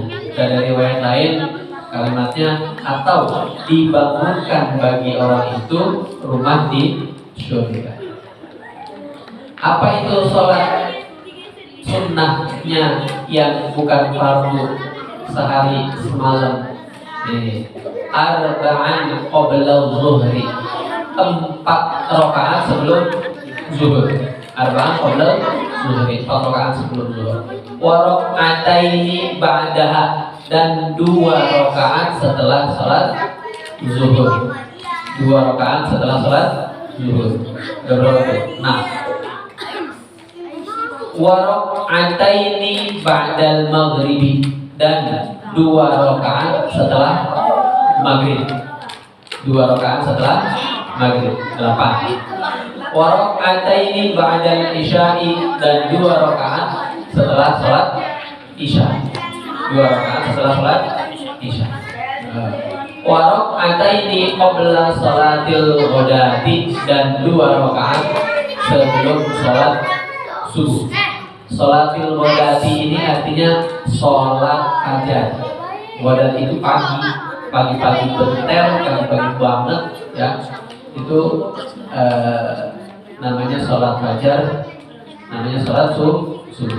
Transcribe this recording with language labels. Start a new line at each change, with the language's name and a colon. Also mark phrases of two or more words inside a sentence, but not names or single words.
Indonesian: Dan dari riwayat lain kalimatnya, atau dibangunkan bagi orang itu rumah di surga. Apa itu sholat sunnahnya yang bukan fardu sehari semalam?
Arabic: أربعا قبل الظهر,
Indonesian: 4 rakaat sebelum zuhur.
Arabic: أربعا قبل الظهر,
Indonesian: 4 rakaat sebelum zuhur.
Arabic: وركعتين بعدها,
Indonesian: dan 2 rakaat setelah salat zuhur. 2 rakaat setelah salat zuhur. Nah,
Arabic: وركعتين بعد المغرب,
Indonesian: dan 2 rakaat setelah maghrib. 2 rakaat setelah maghrib, 8.
Arabic: وركعتين بعد العشاء,
Indonesian: dan 2 rakaat setelah salat isya. 2 rakaat setelah salat isya.
Arabic: وركعتين قبل صلاة الغداة,
Indonesian: dan 2 rakaat sebelum salat subuh.
Arabic: صلاة الغداة
Indonesian: ini artinya salat fajar. Ghadat itu pagi-pagi bentel, pagi-pagi banget ya. Itu namanya salat fajar, namanya salat subuh.